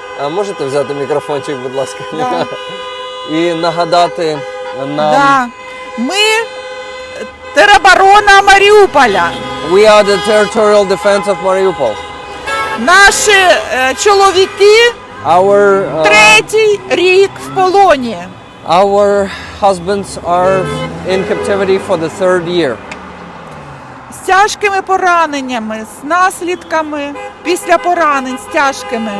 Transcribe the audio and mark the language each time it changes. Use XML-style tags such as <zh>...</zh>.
<uk>Можете взяти мікрофончик, будь ласка?</uk> <ru>Да.</ru> <uk>І нагадати нам...</uk> <ru>Да.</ru> <uk>Ми тероборона Маріуполя.</uk> <en>We are the territorial defense of Mariupol.</en> <uk>Наші чоловіки третій рік в полоні.</uk> <en>Our husbands are in captivity for the third year.</en> <uk>з тяжкими пораненнями, з наслідками після поранень з тяжкими.</uk>